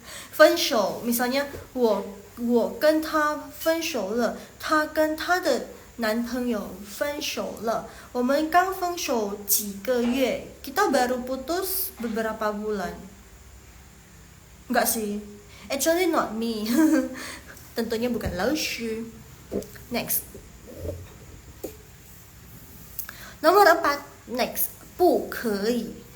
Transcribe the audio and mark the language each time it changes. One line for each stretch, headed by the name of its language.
Chinese: 分手,
Indonesian: misalnya
Chinese: 我跟他分手了，她跟她的男朋友分手了。我们刚分手几个月，
Indonesian: kita baru putus beberapa bulan. Enggak sih,
English: actually not me.
Indonesian: Tentunya bukan Lausha.
English: Next,
Indonesian: nomor 4,
English: next,
Chinese: 不可以.